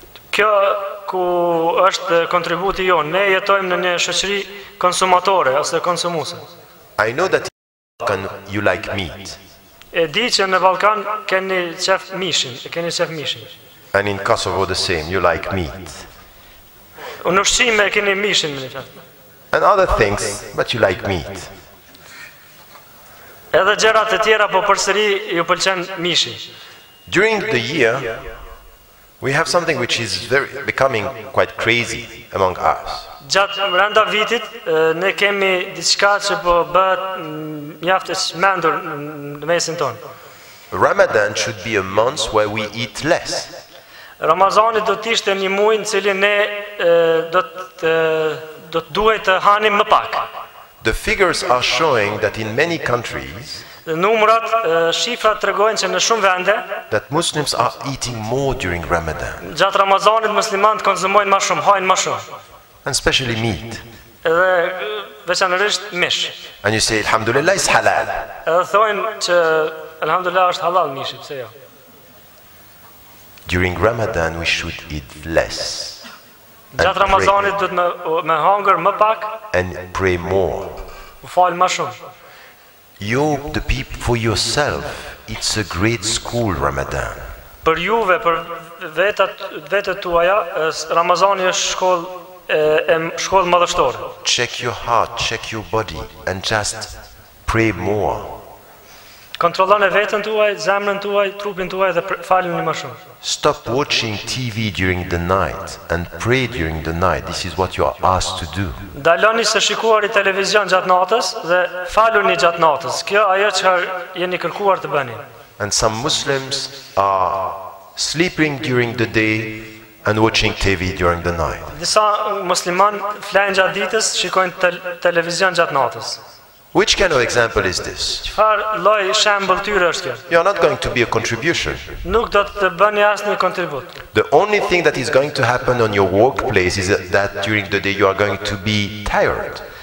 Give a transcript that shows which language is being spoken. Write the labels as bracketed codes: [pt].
[sq] Kjo ku është kontributi jon. Ne jetojmë në një shoqëri konsumatore ose konsumuese. [en] I know that you like meat. [sq] E di që në Ballkan keni qef mishin. [en] And in Kosovo the same, you like meat. [sq] Në ushqim e keni mishin, më thënë. [en] And other things, but you like meat. [sq] Edhe gjërat e tjera po përsëri ju pëlqen mishi. [en] During the year, we have something which is becoming quite crazy among us. [sq] Gjatë brenda vitit ne kemi diçka që po bëhet mjaft e çmendur në mesin tonë. [en] Ramadan should be a month where we eat less. [sq] Ramazani do të ishte një muaj në cilin ne do të do të duhet të hanim më pak. [en] The figures are showing that in many countries [sq] Numrat, shifrat tregojnë që në shumë vende [en] that Muslims are eating more during Ramadan, [sq] gjatë Ramazanit muslimanët konsumojnë më shumë, hajnë më shumë. [en] and especially meat. [sq] Edhe veçanërisht mish. [en] And you say, Alhamdulillah, it's halal. [sq] Edhe thonë që alhamdulillah është halal mishi, pse jo? [en] During Ramadan, we should eat less [sq] Gjatë Ramazanit duhet me hangër më pak, [en] and pray more. [sq] u fal më shumë. [en] You, the people, for yourself, it's a great school, Ramadan. [sq] Për juve, për vetët tuaja, Ramazani është shkollë madhështore. [en] Check your heart, check your body, and just pray more. [sq] Kontrollon e vetën tuaj, zemrën tuaj, trupin tuaj dhe falni më shumë. [en] Stop watching TV during the night and pray during the night. This is what you are asked to do. [sq] Daloni se shikuari televizion gjatë natës dhe faluni gjatë natës. Kjo ajo që jeni kërkuar të bëni. [en] And some Muslims are sleeping during the day and watching TV during the night. [sq] Disa musliman flajnë gjatë ditës, shikojnë televizion gjatë natës. [en] Which kind of example is this? [sq] Çfarë lloj shembull tyre është kjo? [en] You are not going to be a contribution. [sq] Nuk do të bëni asnjë kontribut. [en] The only thing that is going to happen on your workplace is that during the day you are going to be tired.